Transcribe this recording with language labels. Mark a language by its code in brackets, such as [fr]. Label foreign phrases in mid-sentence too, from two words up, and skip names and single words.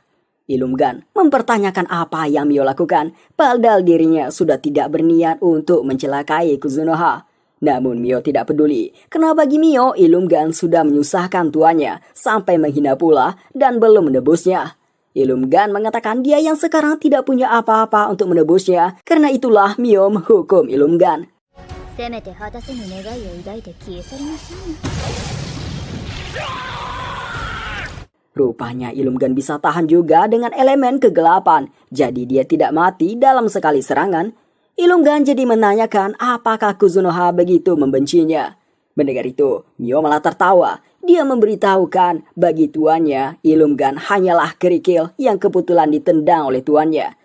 [id] Illumingan mempertanyakan apa yang Mio lakukan, padahal dirinya sudah tidak berniat untuk mencelakai Kuzunoha. Namun Mio tidak peduli, karena bagi Mio, Illumingan sudah menyusahkan tuannya, sampai menghina pula dan belum menebusnya. Illumingan mengatakan dia yang sekarang tidak punya apa-apa untuk menebusnya, karena itulah Mio menghukum Illumingan. [ja] せめて果たせぬ願いを抱いて消え去りなさい。 [id] Rupanya Illumingan bisa tahan juga dengan elemen kegelapan, jadi dia tidak mati dalam sekali serangan. Illumingan jadi menanyakan apakah Kuzunoha begitu membencinya. Mendengar itu, Mio malah tertawa. Dia memberitahukan bagi tuannya, Illumingan hanyalah kerikil yang kebetulan ditendang oleh tuannya.